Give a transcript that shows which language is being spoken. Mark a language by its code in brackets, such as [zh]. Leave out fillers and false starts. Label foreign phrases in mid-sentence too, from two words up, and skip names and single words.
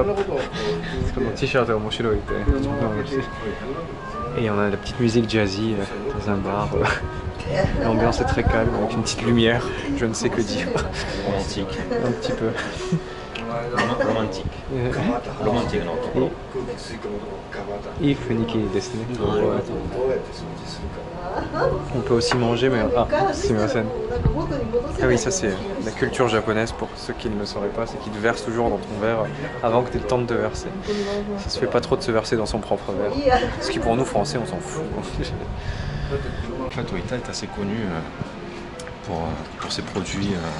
[fr] C'est comme un t-shirt Omoshiroi. Et on a la petite musique jazzy dans un bar. L'ambiance est très calme avec une petite lumière, je ne sais que dire. Romantique. Un petit peu. Romantique. Romantique, non. [ja] いい雰囲気ですね。 [fr] On peut aussi manger, mais ah, c'est ma scène. Ah oui, ça c'est la culture japonaise pour ceux qui ne le sauraient pas, c'est qu'ils te versent toujours dans ton verre avant que tu aies le temps de te verser. Ça se fait pas trop de se verser dans son propre verre. Ce qui pour nous français, on s'en fout. En fait, Oita est assez connu pour ses produits.